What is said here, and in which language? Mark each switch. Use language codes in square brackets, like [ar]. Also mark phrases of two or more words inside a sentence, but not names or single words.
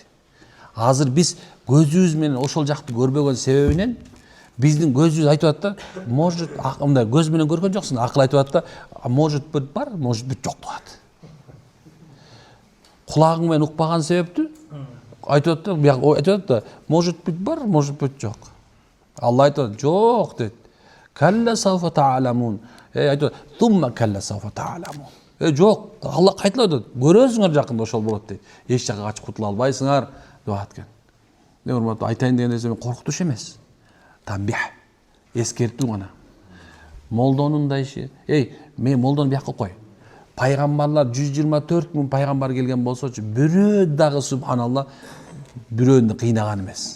[ky] Азыр биз көзүбүз менен ошол жакты көрбөгөн себебинен биздин көзүбүз айтып атат да, может, мындай көз менен көргөн жоксуң, акыл айтып атат да, [ru] может быть [ky] бар, [ru] может быть [ky] жок деп атат. Кулагың менен укпаган себептүү айтып атат да, [ru] может быть [ky] бар, [ru] может быть [ky] жок. Алла айтат, жок дейт. [ar] كلا سوف تعلمون. айтып ثم كلا سوف تعلمون. [ky] Жок, Алла кайталап атат. Көрөсүңөр жакында ошол болот дейт. Эч жакка качып кутула албайсыңар деп аткан. Не урматтуу, айтайын деген нерсе коркутуш эмес. Тамбих. Эскертүү гана. Молдонун да иши. Мен молдону бияка кой. Пайгамбарлар 124 миң пайгамбар келген болсочу, бирөө дагы субханалла бирөөнү кыйнаган эмес.